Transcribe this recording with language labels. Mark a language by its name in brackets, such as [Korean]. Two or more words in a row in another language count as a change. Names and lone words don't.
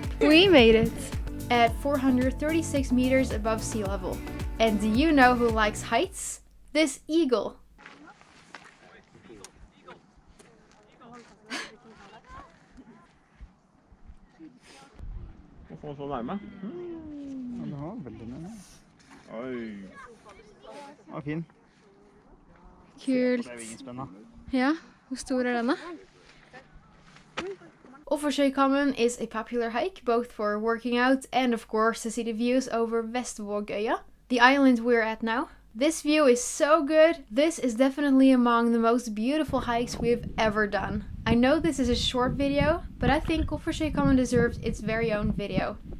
[English] We made it! At 436 meters above sea level. And do you know who likes heights? This eagle! [Norwegian] Hvorfor så nærme? Den har veldig nærme. Oi. Ja, fin. Kult. Det er jo ingen spennende. Ja, hvor stor er denne? [English] Offersøykammen is a popular hike, both for working out and of course to see the views over Vestvågøya, the island we're at now. This view is so good. This is definitely among the most beautiful hikes we've ever done. I know this is a short video, but I think Offersøykammen deserves its very own video.